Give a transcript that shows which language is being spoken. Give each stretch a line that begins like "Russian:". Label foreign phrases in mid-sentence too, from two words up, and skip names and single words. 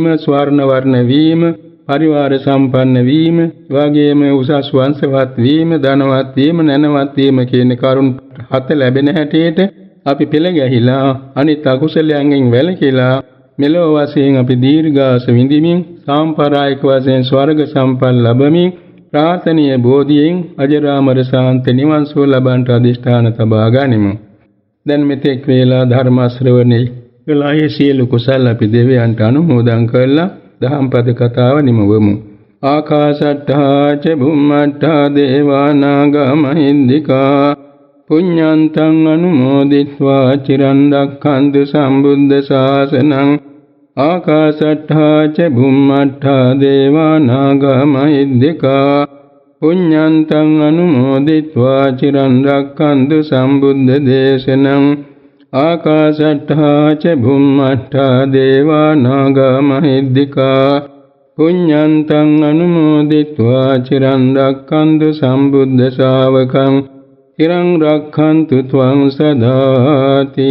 Sinhala: ස්වර්ණ වර්ණ වීම, පරිවාර සම්පන්න වීම, වගේම උසස් වංශවත් වීම, ධනවත් වීම, නැනවත් වීම කියන කරුණ 7 ලැබෙන හැටියට අපි පෙළ ගැහිලා අනිත් අකුසලයන්ගෙන් වැළකීලා මෙලොව වශයෙන් අපි දීර්ඝාස විඳිමින් සාම්ප්‍රායික වශයෙන් ස්වර්ග සම්පත් ලැබමින් ප්‍රාර්ථනීය බෝධියෙන් අජරාමර ශාන්ත නිවන් සුව ලබන්නට අධිෂ්ඨාන තබා ගනිමු. දැන් මෙතෙක් වේලා ධර්ම ශ්‍රවණේ කළායේ සියලු කුසල අපි දෙවියන්ට අනුමෝදන් කරලා දහම් පද කතාව නිමවමු.
Pali: ආකාශට්ඨා ච බුම්මට්ඨා දේවා නාග මහින්దికා පුඤ්ඤන්තං අනුමෝදිත්වා චිරන් රක්ඛන්තු සම්බුද්ධ ශාසනං. ආකාශට්ඨා ච බුම්මට්ඨා දේවා නාග මහින්దికා පුඤ්ඤන්තං අනුමෝදිत्वा චිරන් රක්ඛන්තු සම්බුද්ධ දේශනං ආකාශට්ඨා ච භුම්මට්ඨා දේවා නාග මහිද්దికා පුඤ්ඤන්තං අනුමෝදිत्वा චිරන් රක්ඛන්තු සම්බුද්ධ ශාවකං චිරං රක්ඛන්තු ත්වං සදාති.